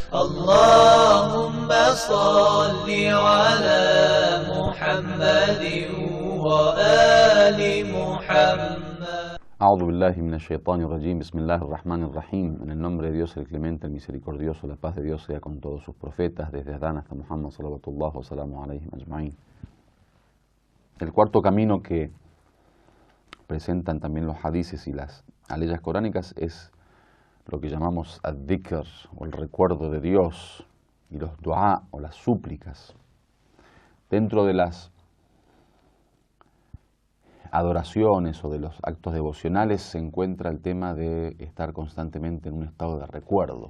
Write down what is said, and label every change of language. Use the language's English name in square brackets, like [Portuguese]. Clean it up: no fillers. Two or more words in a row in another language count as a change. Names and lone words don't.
[Arabic] اللهم صل على محمد وآل محمد. أعوذ بالله من الشيطان الرجيم، بسم الله الرحمن الرحيم. [Spanish] En el nombre de Dios, el clemente, el misericordioso, la paz de Dios sea con todos sus profetas, desde Adán hasta Muhammad [Arabic] صلى الله وسلام عليه أجمعين. [Spanish] El cuarto camino que presentan también los hadices y las aleyas coránicas es lo que llamamos ad-dhikr, o el recuerdo de Dios, y los du'a, o las súplicas. Dentro de las adoraciones o de los actos devocionales se encuentra el tema de estar constantemente en un estado de recuerdo.